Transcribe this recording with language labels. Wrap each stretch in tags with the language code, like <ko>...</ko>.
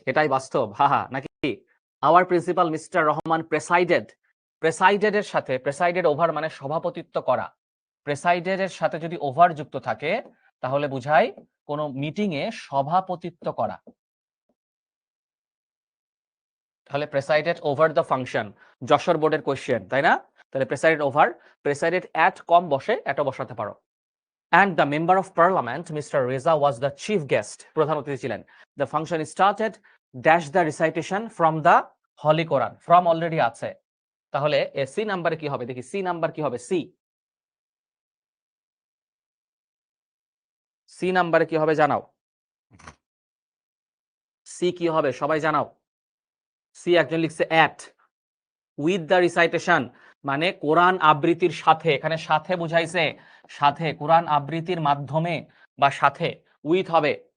<bn>এটাই বাস্তব, হা নাকি?</bn> <en>our principal mister Rahman presided,</en> <bn>প্রেসাইডেড এর সাথে, প্রেসাইডেড ওভার মানে সভাপতিত্ব করা, প্রেসাইডেড এর সাথে যদি ওভার যুক্ত থাকে তাহলে বুঝাই কোন মিটিং এ সভাপতিত্ব করা। তাহলে</bn> <en>presided over the function,</en> <bn>যশোর বোর্ডের কোয়েশ্চেন, তাই না? তাহলে প্রেসাইডেড ওভার, প্রেসাইডেড অ্যাট কম বসে এটও বসাতে পারো।</bn> <en>And the member of parliament, Mr. Reza, was the chief guest.</en> <bn>প্রধান অতিথি ছিলেন।</bn> <en>The function started dash the recitation from the Holy Quran. From already আছে।</en> <bn>তাহলে সি নাম্বারে কি হবে দেখি, সি নাম্বার কি হবে? সি নাম্বারে কি হবে জানাও। সি কি হবে সবাই জানাও। সি একজন লিখছে</bn> <en>at with the recitation,</en> <bn>মানে কোরআন আবৃত্তির সাথে, এখানে সাথে বুঝাইছে, সাথে কোরআন আবৃত্তির মাধ্যমে বা সাথে, উইথ হবে।</bn>